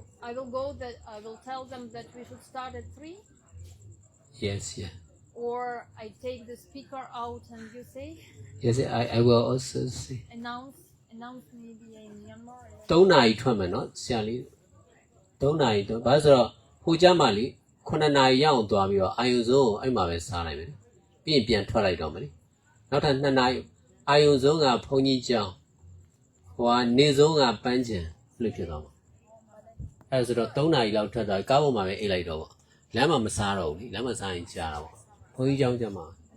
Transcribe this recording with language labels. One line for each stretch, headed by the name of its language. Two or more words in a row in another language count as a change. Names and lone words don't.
English: I will go that I will tell them that we should start at 3, Yes, yeah. or I take the speaker out and you say Yes, I will also say. announce maybe in Myanmar.
Burmese: 3 နာရီထွက်မယ်နော်ဆရာလေး3နာရီတော့ဘာလို့ဆိုတော့ဟိုကြမှာလေ9နာရီရအောင်သွားပြီးတော့အာယုံဆုံးကိုအဲ့မှာပဲစားလိုက်မယ်ပြီးရင်ပြန်ထွက်လိုက်တော့မယ်လေနောက်ထပ်2နာရီအာယုံဆုံးကဘုန်းကြီးကျောင်းဟိုကနေဆုံးကပန်းချံလို့ဖြစ်သွားမှာအဲ့ဆိုတော့3နာရီလောက်ထွက်သွားကားပေါ်မှာပဲအိတ်လိုက်တော့ပေါ့လမ်းမှာမစားတော့ဘူးလေလမ်းမှာစားရင်ကြာတာပေါ့ဘုန်းကြီးကျောင်းကျမှာ